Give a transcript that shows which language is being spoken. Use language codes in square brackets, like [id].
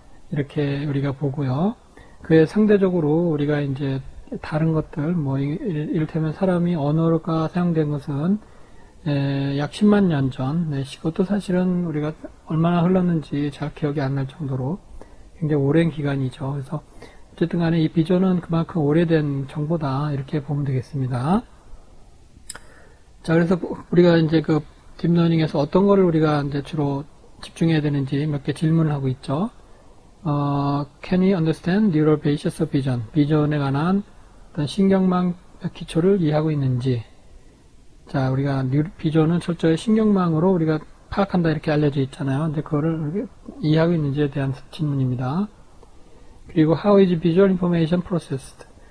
[ko] 이렇게 우리가 보고요. 그에 상대적으로 우리가 이제 다른 것들, 뭐, 이를테면 사람이 언어가 사용된 것은 약 10만 년 전, 그것도 사실은 우리가 얼마나 흘렀는지 잘 기억이 안 날 정도로 굉장히 오랜 기간이죠. 그래서 어쨌든 간에 이 비전은 그만큼 오래된 정보다, 이렇게 보면 되겠습니다. 자, 그래서 우리가 이제 그 딥러닝에서 어떤 거를 우리가 이제 주로 집중해야 되는지 몇 개 질문을 하고 있죠. [en] Can we understand neural basis of vision? [ko] 비전에 관한 어떤 신경망 기초를 이해하고 있는지. 자, 우리가 비전은 철저히 신경망으로 우리가 파악한다 이렇게 알려져 있잖아요. 근데 그거를 이해하고 있는지에 대한 질문입니다. 그리고 [en] How is visual information processed?